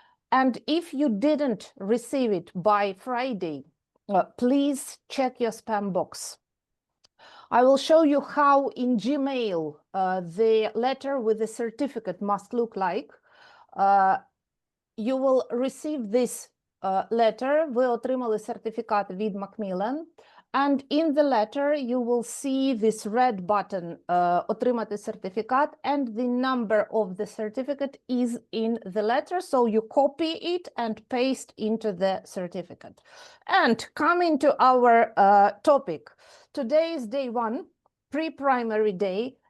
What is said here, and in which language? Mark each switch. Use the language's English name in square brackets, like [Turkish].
[English] And if you didn't receive it by Friday, please check your spam box. I will show you how in Gmail the letter with the certificate must look like. You will receive this letter. [Ukrainian] Ви отримали сертифікат від Macmillan. [English] And in the letter, you will see this red button, [Ukrainian] отримати сертифікат, [English] and the number of the certificate is in the letter. So you copy it and paste into the certificate. And coming to our topic, today is day one, pre-primary day.